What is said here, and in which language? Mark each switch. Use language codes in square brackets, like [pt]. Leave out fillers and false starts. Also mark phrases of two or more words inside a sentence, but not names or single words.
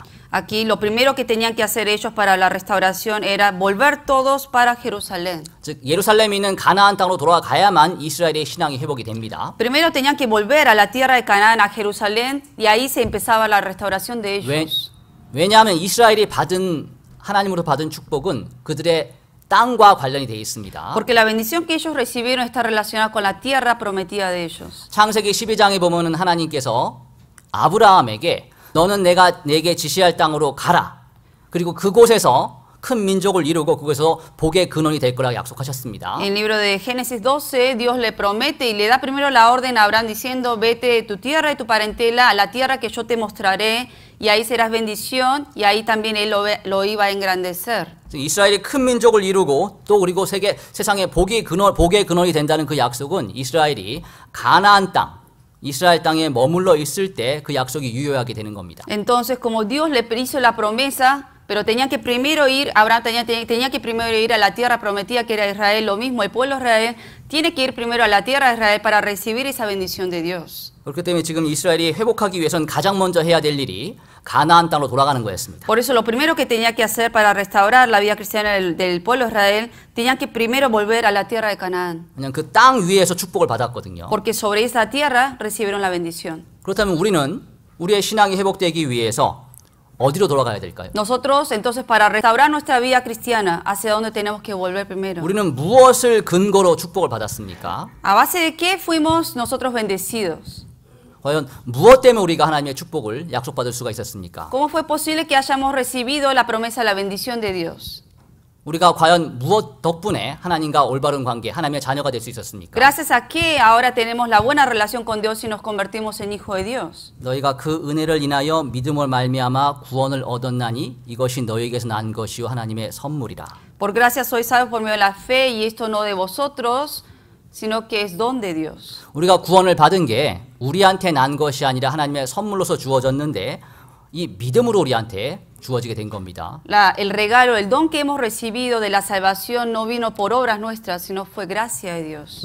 [es] Aquí lo primero que tenían que hacer ellos para la restauración era volver todos para Jerusalén. [ko] 즉 예루살렘에 있는 가나안 땅으로 돌아가야만 이스라엘의 신앙이 회복이 됩니다. [es] Primero tenían que volver a la tierra de Canaán, a Jerusalén, y ahí se empezaba la restauración de ellos. [ko] 왜냐하면 이스라엘이 하나님으로 받은 축복은 그들의 땅과 관련이 되어 있습니다. [es] Porque la bendición que ellos recibieron está relacionada con la tierra prometida de ellos. [ko] 창세기 12장에 보면은 하나님께서 아브라함에게 너는 내가 내게 지시할 땅으로 가라. 그리고 그곳에서 큰 민족을 이루고 그곳에서 복의 근원이 될 거라고 약속하셨습니다. [es] En el libro de Génesis 12, Dios le promete y le da primero la orden a Abraham diciendo, vete de tu tierra y tu parentela a la tierra que yo te mostraré y ahí serás bendición y ahí también él lo iba a engrandecer. [ko] 이스라엘이 큰 민족을 이루고 또 그리고 세상에 복의 근원이 된다는 그 약속은 이스라엘이 가나안 땅 이스라엘 땅에 머물러 있을 때 그 약속이 유효하게 되는 겁니다. [es] Entonces, como Dios le hizo la promesa, pero tenían que primero ir, Abraham tenía que primero ir a la tierra prometida que era Israel, lo mismo el pueblo de Israel tiene que ir primero a la tierra de Israel para recibir esa bendición de Dios. [ko] 그렇기 때문에 지금 이스라엘이 회복하기 위해서는 가장 먼저 해야 될 일이 가나안 땅으로 돌아가는 거였습니다. [es] Por eso lo primero que tenía que hacer para restaurar la vida cristiana del pueblo de Israel, tenían que primero volver a la tierra de Canaán. [ko] 그냥 그 땅 위에서 축복을 받았거든요. [es] Porque sobre esa tierra recibieron la bendición. [ko] 그렇다면 우리는 우리의 신앙이 회복되기 위해서 어디로 돌아가야 될까요? [es] Nosotros, entonces, para restaurar nuestra vida cristiana, ¿hacia dónde tenemos que volver primero? [ko] 우리는 무엇을 근거로 축복을 받았습니까? [es] ¿A base de qué fuimos nosotros bendecidos? [ko] 과연 무엇 때문에 우리가 하나님의 축복을 약속받을 수가 있었습니까? [es] ¿Cómo fue posible que hayamos recibido la promesa de la bendición de Dios? [ko] 우리가 과연 무엇 덕분에 하나님과 올바른 관계, 하나님의 자녀가 될 수 있었습니까? [es] Gracias a qué ahora tenemos la buena relación con Dios y nos convertimos en hijo de Dios. [ko] 너희가 그 은혜를 인하여 믿음을 말미암아 구원을 얻었나니 이것이 너희에게서 난 것이요 하나님의 선물이라. [es] Por gracia sois salvos por medio de la fe y esto no de vosotros, sino que es don de Dios. [ko] 우리가 구원을 받은 게 우리한테 난 것이 아니라 하나님의 선물로서 주어졌는데 이 믿음으로 우리한테 주어지게 된 겁니다. [es] El regalo, el don que hemos recibido de la salvación no vino por obras nuestras, sino fue gracia de Dios.